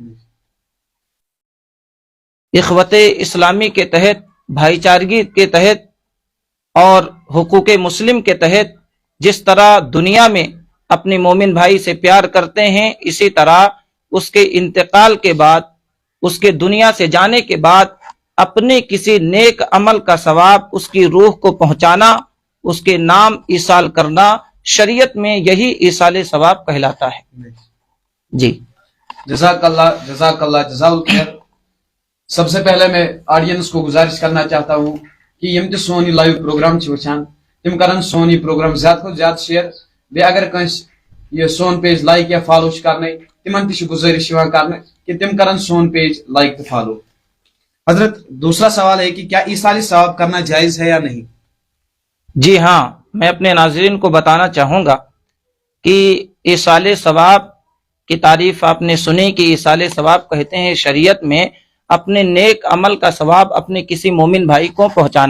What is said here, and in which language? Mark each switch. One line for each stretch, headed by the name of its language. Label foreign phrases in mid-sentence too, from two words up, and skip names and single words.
Urdu: اخوت اسلامی کے تحت، بھائی چارگی کے تحت اور حقوق مسلم کے تحت جس طرح دنیا میں اپنے مومن بھائی سے پیار کرتے ہیں، اسی طرح اس کے انتقال کے بعد، اس کے دنیا سے جانے کے بعد اپنے کسی نیک عمل کا ثواب اس کی روح کو پہنچانا، اس کے نام ایصال کرنا، شریعت میں یہی ایصال ثواب کہلاتا ہے۔ جی
Arabic: جزاک اللہ جزاک اللہ جزاک الخیر۔
Urdu: سب سے پہلے میں آڈینس کو گزارش کرنا چاہتا ہوں کہ
Kashmiri: یم تہ سون یہ لائیو پروگرام وچان تم کرن سون یہ پروگرام زیادہ کھت زیادہ شیئر، بے اگر کنس یہ سون پیج لائک یا فالو کرنے تمن تہ گزارش کرنے کہ تم کرن سون پیج لائک تو فالو۔
Urdu: حضرت دوسرا سوال ہے کہ کیا ایصال ثواب کرنا جائز ہے یا نہیں؟ جی ہاں، میں اپنے ناظرین کو بتانا چاہوں گا کہ ایصال ثواب کی تعریف آپ نے سنی کہ ایصال ثواب کہتے ہیں شریعت میں اپنے نیک عمل کا ثواب اپنے کسی مومن بھائی کو پہنچانا۔